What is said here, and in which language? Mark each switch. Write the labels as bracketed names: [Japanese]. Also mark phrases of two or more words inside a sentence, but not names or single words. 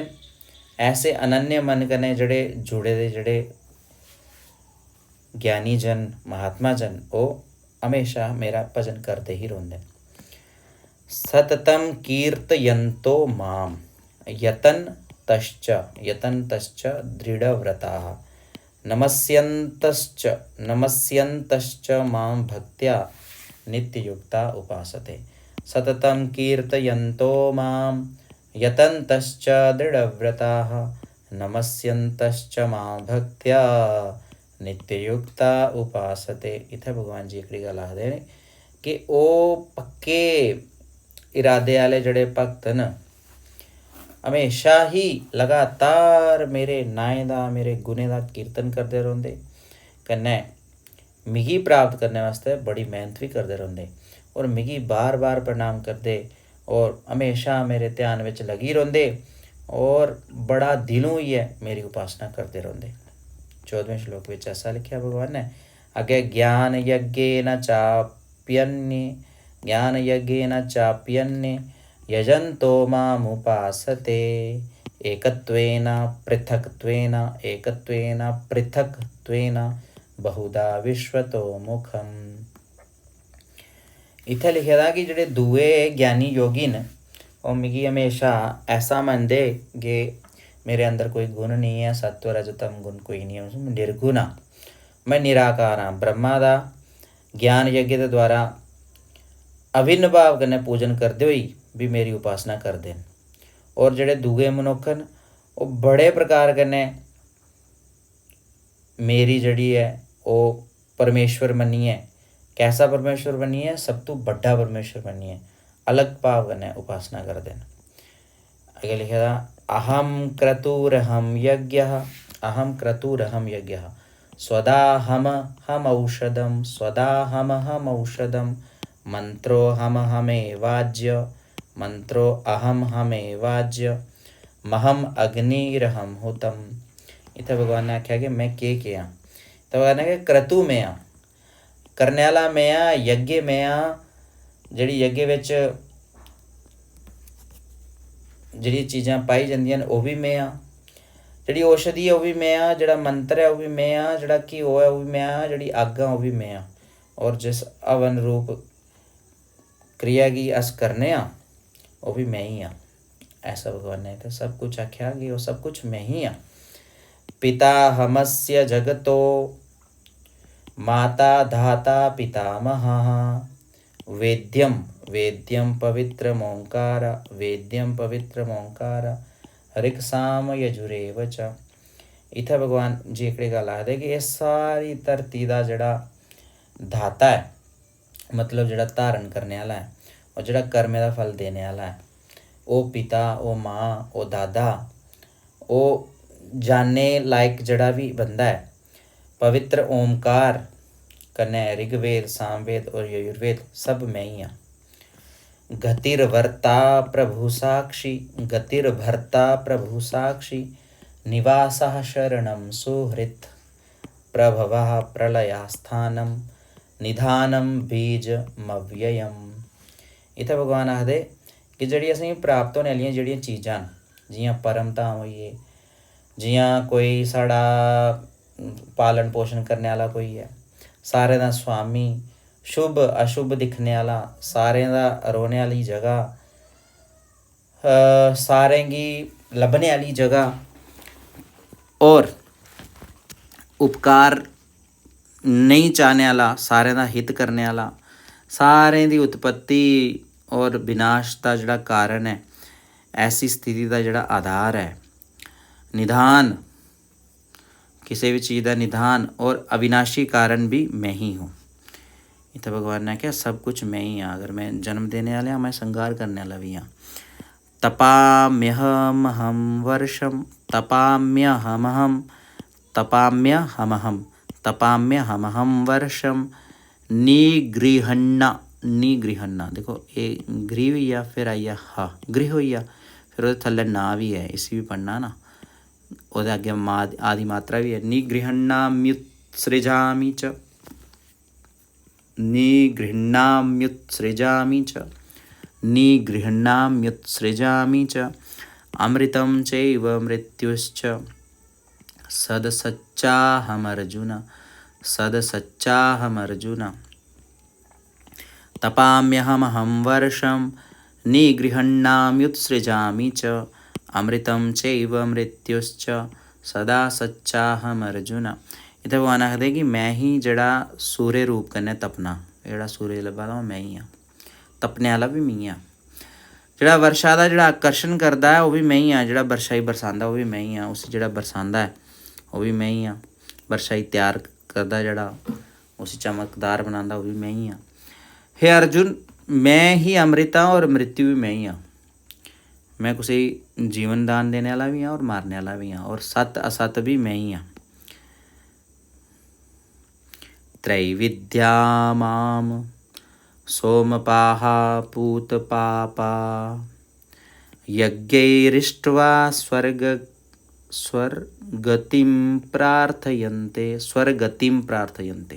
[Dogri] ऐसे अनन्य मन कने जड़े जुड़े दे जड़े ज्ञानी जन महात्मा जन वो हमेशा मेरा भजन करते ही रोंदे। [Sanskrit] सततम कीर्तयन्तो माम यतन्तश्च दृढ़व्रताः नमस्यन्तश्च मां भक्त्या नित्ययुक्ता उपासते। सततं कीर्तयन्तो मां यतन्तश्च दृढ़व्रताः नमस्यन्तश्च मां भक्त्या नित्ययुक्ता उपासते। [Dogri] इत्थै भगवान जी एकड़ी गल आखदे ने कि ओ पक्के इरादे आह्ले जड़े भक्त न हमेशा ही लगातार मेरे नाएं दा मेरे गुणें दा कीर्तन करदे रौंह्दे, कन्नै मिगी प्राप्त करने वास्ते बड़ी मेहनत भी करदे रौंह्दे और मिगी बार बार प्रणाम करदे और हमेशा मेरे ध्यान बिच लगी रौंह्दे और बड़ा दिलों होइयै मेरी उपासना करदे रौंह्दे। 14वें श्लोक बिच ऐसा लिखिया भगवान ने। [Sanskrit] अगे ज्ञान यज्ञेन चाप्यन्ये ज्ञान यज्ञेन चाप्यन्ये यजन्तो मामुपासते एकत्वेन पृथक्त्वेन एकत्वेन पृथक्त्वेन बहुधा विश्वतो मुखम। [Dogri] इत्थै लिखे दा कि जेह्ड़े दूए ज्ञानी योगी न ओह् मिगी हमेशा ऐसा मनदे कि मेरे अंदर कोई गुण नहीं है, सत्व रज तम गुण कोई नहीं है, मैं निर्गुण हाँ, मैं निराकार हाँ। ब्रह्मा दा ज्ञान यज्ञ दे द्वारा अभिन्न भाव कन्नै पूजन करदे होई भी मेरी उपासना करदे न। और जेह्ड़े दूए मनुक्ख न ओह् बड़े प्रकार कन्नै मेरी जेह्ड़ी है ओह् परमेश्वर मन्नियै, कैसा परमेश्वर मन्नियै, सब तो बड्डा परमेश्वर मन्नियै अलग भाव कन्नै उपासना करदे न। अग्गें लिखे दा [Sanskrit] अहम क्रतुरहम यज्ञः अहम क्रतुरहम यज्ञः स्वदाहम औषधम स्वदाहम औषधम मंत्रो हमेवाज्य मंत्रो अहम हमेवाज्य महम अग्निरहम हुतम। [Dogri] इत्थै भगवान ने आख्या कि मैं केह् आं। तो भगवान ने क्रतु में आं, करने आह्ला में आं, यज्ञ में आं, जेह्ड़ी यज्ञ बिच जेह्ड़ी चीज़ां पाई जंदियां न ओह् भी में आं, जेह्ड़ी औषधि है ओह् भी में आं, जेह्ड़ा मंत्र है ओह् भी में आं, जेह्ड़ा घ्यो है ओह् भी में आं, जेह्ड़ी अग्ग है ओह् भी में आं। और जिस हवन रूप क्रिया गी अस करने आं ओह् भी मैं ही आं। ऐसा भगवान ने तो सब कुछ आख्या कि ओह् सब कुछ मैं ही आं। [Sanskrit] पिता हमस्य जगतो माता धाता पितामहः वेद्यम वेद्यम पवित्रम ओंकार वेद्यम पवित्रम ओंकार ऋक्साम यजुरेव च। [Dogri] इत्थै भगवान जी एह्कड़ी गल्ल आखदे कि एह् सारी धरती दा जेह्ड़ा धाता है, मतलब जेह्ड़ा धारण करने आह्ला है और जेह्ड़ा कर्में दा फल देने आह्ला है, ओह् पिता, ओह् माँ, ओह् दादा, ओह् जानने लायक जेह्ड़ा भी बंदा है, पवित्र ओमकार कन्नै ऋग्वेद सामवेद और यजुर्वेद सब मैं ही आं। [Sanskrit] गतिर्वर्ता प्रभु साक्षी गतिर्भर्ता प्रभु साक्षी निवासः शरणं सुहृत् प्रभवः प्रलयास्थानं निधानं बीजमव्ययम्। [Dogri] इत्थै भगवान आखदे कि जेह्ड़ी असेंगी प्राप्त होने आह्लियां जेह्ड़ियां चीज़ां न, जियां परम धाम होई गे, जियां कोई साढ़ा पालन पोषण करने आह्ला कोई है, सारें दा स्वामी, शुभ अशुभ दिक्खने आह्ला, सारें दा रौह्ने आह्ली जगह, सारें गी लब्भने आह्ली जगह और उपकार नहीं चाहने आह्ला, सारें दा हित करने आह्ला, सारें दी उत्पत्ति और विनाश का जेह्ड़ा कारण है, ऐसी स्थिति का जेह्ड़ा आधार है, निधान, किसी भी चीज़ का निधान और अविनाशी कारण भी [Hindi] मैं ही हूँ। इतना भगवान ने कहा सब कुछ मैं ही हाँ। अगर मैं जन्म देने वाले हाँ, मैं संगार करने वाला भी हाँ। [Sanskrit] तपाम्यहमहम वर्षम तपाम्यहमहम तपाम्यहमहम तपाम्यहमहम वर्षम निगृहन्ना निगृहन्ना। [Dogri] देखो ये गृह हुई या फिर आई हा, गृह हुई या फिर वो थल्ले ना भी है, इसी भी पढ़ना ना, ओह्दे अग्गे आदि मात्रा भी है। [Sanskrit] निगृहन्नाम्युत्सृजामि च निगृहन्नाम्युत्सृजामि च निगृहन्नाम्युत्सृजामि च अमृतं चैव मृत्युश्च सदसच्चाहमर्जुन सदसच्चाहमर्जुन तपाम्यहमहं वर्षं निगृहन्नाम्युत्सृजामि च अमृतं चैव मृत्युश्च सदा सच्चाहम अर्जुन। [Dogri] इत्थै भगवान आखदे कि मैं ही जेह्ड़ा सूर्य रूप कन्नै तपना, जेह्ड़ा सूर्य लब्भा दा मैं ही आं, तपने आह्ला भी मैं आं, जेह्ड़ा वर्षा दा जेह्ड़ा आकर्षण करदा है ओह् भी मैं ही आं, जेह्ड़ा बरछाई बरसांदा ओह् भी मैं ही आं, उसी जेह्ड़ा बरसांदा है ओह् भी मैं ही आं, बरछाई त्यार करदा जेह्ड़ा उसी चमकदार बनांदा ओह् भी मैं ही आं। हे अर्जुन, मैं ही अमृता और मृत्यु भी मैं ही आं। [Hindi] मैं कुछ जीवन दान देने वाला भी हाँ और मारने वाला भी हाँ, और सत असत भी मैं ही हाँ। [Sanskrit] त्रैविद्या माम सोमपाहा पूतपापा यज्ञैरिष्ट्वा स्वर्गतिं प्रार्थयन्ते।